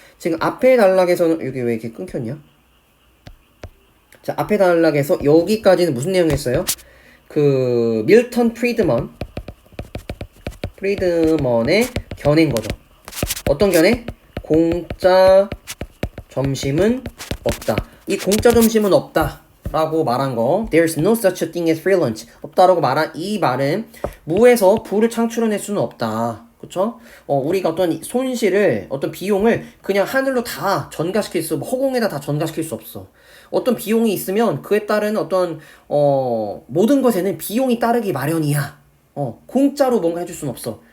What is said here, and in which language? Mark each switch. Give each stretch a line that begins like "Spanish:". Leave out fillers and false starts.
Korean: 지금 앞에 단락에서는, 여기 왜 이렇게 끊겼냐? 자, 앞에 단락에서 여기까지는 무슨 내용이었어요? 그 밀턴 프리드먼의 견해인 거죠. 어떤 견해? 공짜 점심은 없다. 이 공짜 점심은 없다라고 말한 거,
English: There's no such a thing as free lunch.
Korean: 없다라고 말한 이 말은 무에서 부를 창출해낼 수는 없다. 그쵸? 우리가 어떤 손실을, 어떤 비용을 그냥 하늘로 다 전가시킬 허공에다 다 전가시킬 수 없어. 어떤 비용이 있으면 그에 따른 어떤 모든 것에는 비용이 따르기 마련이야. 공짜로 뭔가 해줄 수는 없어.